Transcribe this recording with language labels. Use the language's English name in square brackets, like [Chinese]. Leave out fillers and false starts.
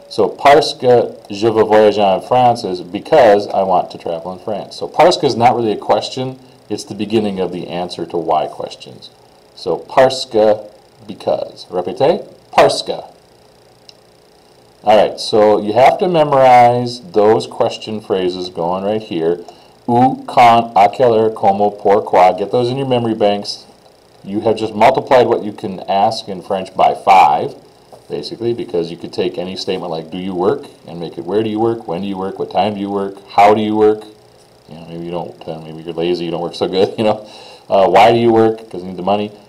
[English] So [French] parce que je veux voyager en France [English] is because I want to travel in France. So [French] parce que [English] is not really a question, it's the beginning of the answer to why questions. So [French] parce que, because. Répétez, parce que. [English] Alright, so you have to memorize those question phrases going right here. [French] Où, quand, à quelle heure, comment, pourquoi. [English] Get those in your memory banks. You have just multiplied what you can ask in French by 5. Basically, because you could take any statement like do you work and make it where do you work, when do you work, what time do you work, how do you work, maybe you don't, maybe you're lazy, you don't work so good, why do you work, because you need the money.